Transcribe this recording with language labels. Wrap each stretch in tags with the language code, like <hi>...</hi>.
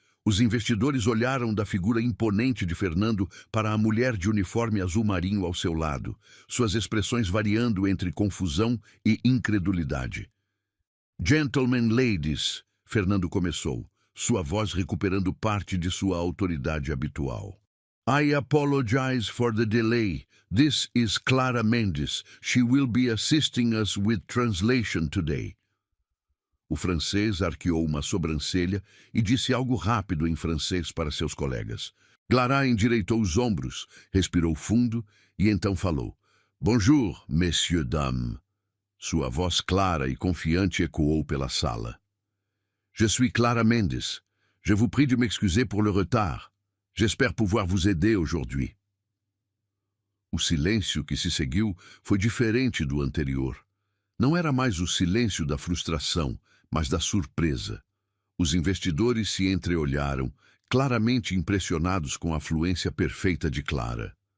<pt>Os investidores olharam da figura imponente de Fernando para a mulher de uniforme azul marinho ao seu lado, suas expressões variando entre confusão e incredulidade.</pt> <en>Gentlemen, ladies,</en> <pt>Fernando começou, sua voz recuperando parte de sua autoridade habitual.</pt> <en>I apologize for the delay. This is Clara Mendes. She will be assisting us with translation today.</en> <pt>O francês arqueou uma sobrancelha e disse algo rápido em francês para seus colegas. Clara endireitou os ombros, respirou fundo e então falou.</pt> <fr>Bonjour, messieurs, dames.</fr> <pt>Sua voz clara e confiante ecoou pela sala.</pt> <fr>Je suis Clara Mendes. Je vous prie de m'excuser pour le retard. J'espère pouvoir vous aider aujourd'hui.</fr> <pt>O silêncio que se seguiu foi diferente do anterior. Não era mais o silêncio da frustração, mas da surpresa. Os investidores se entreolharam, claramente impressionados com a fluência perfeita de Clara.</pt>